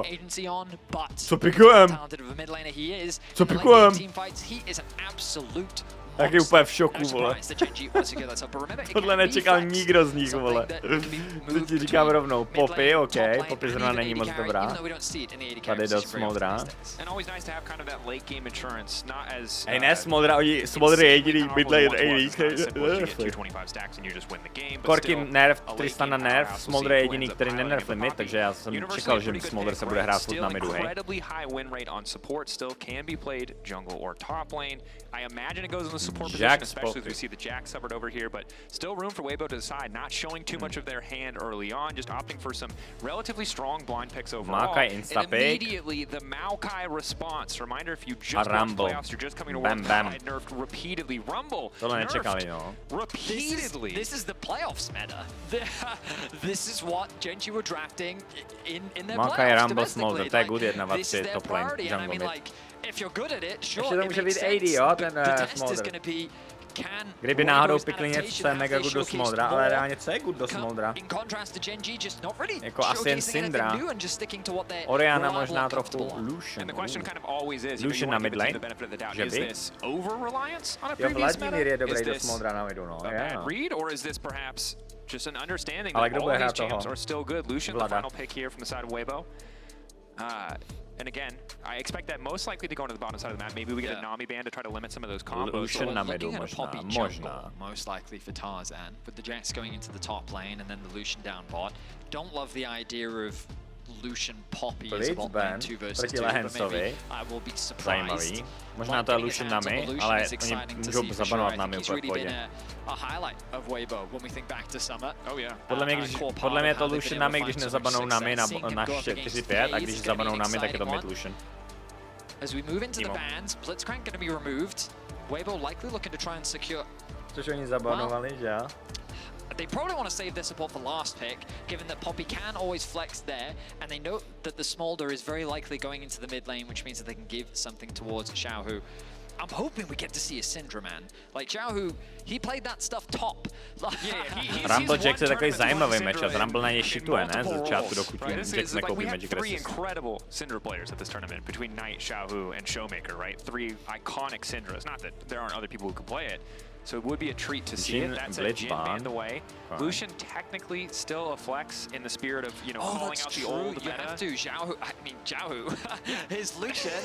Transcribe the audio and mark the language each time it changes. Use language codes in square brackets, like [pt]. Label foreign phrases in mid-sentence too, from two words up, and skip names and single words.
[cs] Co pikujem? Co pikujem? Tak je úplně v šoku, vole. Tohle nečekal nikdo z nich, vole. To ti říkám rovnou. Poppy, OK, Poppy zrovna není moc dobrá. Tady do Smoldra. Hej, ne Smoldr je jediný midlane AD. Korky nerf, Tristana nerf, Smoldr je jediný, který nenerfli mid, takže já jsem čekal, že Smoldr se bude hrát furt na midu, hej. [en] Support position, especially as we see the Jack suffered over here, but still room for Waybo to decide, not showing too much of their hand early on, just opting for some relatively strong blind picks overall. And immediately the Maokai response. Reminder, if you just watch playoffs, you're just coming to watch Maokai nerfed repeatedly. Rumble nerfed repeatedly. This is the playoffs meta. This is what Genji were drafting in their playoffs domestically. This is their priority, and I mean, like, if you're good at it, sure, it makes sense. The test is gonna be, [cs] kdyby náhodou pikli něco mega good do Smoldra, ale reálně co je good do Smoldra? Jako asi jen Syndra. Oriana možná trochu Lucian. Lucian na midlane? Že by? Jo, Vladimír je dobrý do Smoldra na midu, no. Ale kdo bude hrát toho? Vlada. [en] And again, I expect that most likely to go into the bottom side of the map. Maybe we get a Nami ban to try to limit some of those combos. [cs] Lucian na midu, možná. [en] Most likely for Tarzan, with the Jax going into the top lane and then the Lucian down bot. Don't love the idea of Lucian Poppy is a Blitz bot ban lane 2 versus [cs] proti [en] 2, but [cs] Lehensovi. [en] maybe I will be surprised. [cs] Zajímavý. Možná to je Lucian na my, ale oni můžou zabanovat na my úplně v pohodě. [en] A highlight of Waybo when we think back to summer. Oh yeah. [cs] Podle mě je to Lucian na my, když nezabanou na my na 4-5, a když zabanou na my, tak je to mid Lucian. [en] As we move into the bans, Blitzcrank going to be removed. Waybo likely looking to try and secure. [cs] Což oni zabanovali, že jo? [en] They probably want to save their support for last pick, given that Poppy can always flex there, and they know that the Smolder is very likely going into the mid lane, which means that they can give something towards Xiaohu. I'm hoping we get to see a Syndra, man. Like Xiaohu, he played that stuff top. [cs] Rumble Jax je takový zajímavý matchup. Rumble na něj shituje, ne? Z začátku, dokud Jax nekoupí Magic [en] Three [cs] Resist. [en] incredible Syndra players at this tournament between Knight, Xiaohu, and Showmaker, right? Three iconic Syndras. Not that there aren't other people who can play it. So it would be a treat to see it. That's a Jin banned away. Lucian technically still a flex in the spirit of, you know, calling out the old meta. You have to. Xiaohu. His Lucian.